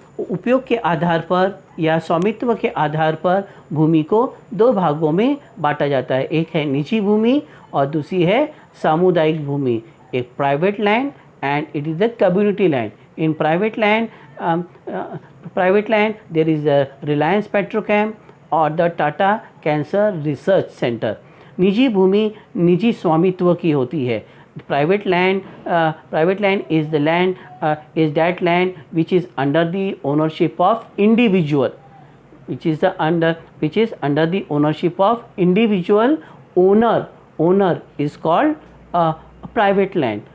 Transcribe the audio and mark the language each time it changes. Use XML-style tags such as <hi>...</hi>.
<hi>उपयोग के आधार पर या स्वामित्व के आधार पर भूमि को दो भागों में बांटा जाता है, एक है निजी भूमि और दूसरी है सामुदायिक भूमि. एक</hi> <en>Private land and it is the community land. In private land private land, there is a Reliance Petrochem और the Tata cancer research centre.</en> <hi>निजी भूमि निजी स्वामित्व की होती है।</hi> <en>Private land is the land is that land which is under the ownership of individual, which is under the ownership of individual owner is called private land।</en>